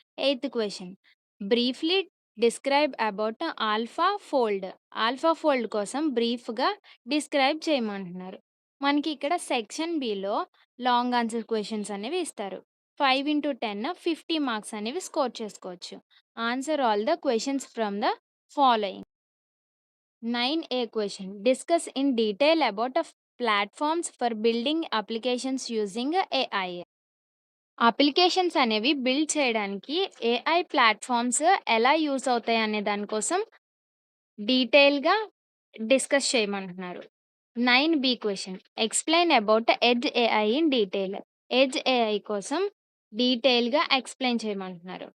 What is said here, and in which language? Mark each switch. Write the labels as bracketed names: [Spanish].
[English] Eighth question briefly describe about AlphaFold. [Telugu] Alpha fold కోసం బ్రీఫ్‌గా describe చేయమంటున్నారు. మనకి ఇక్కడ section below long answer questions అనేవి ఇస్తారు. 5 ఇంటూ 10 50 మార్క్స్ అనేవి స్కోర్ చేసుకోవచ్చు. [English] Answer all the questions from the following. 9A question discuss in detail about platforms for building applications using AI. [Telugu] Applications అనేవి బిల్డ్ చేయడానికి ఏఐ ప్లాట్ఫామ్స్ ఎలా use అవుతాయి అనే దానికోసం డీటెయిల్‌గా డిస్కస్ చేయమంటున్నారు. [English] 9B question explain about edge AI in detail. [Telugu] Edge AI కోసం డీటెయిల్‌గా ఎక్స్‌ప్లెయిన్ చేయమంటున్నారు.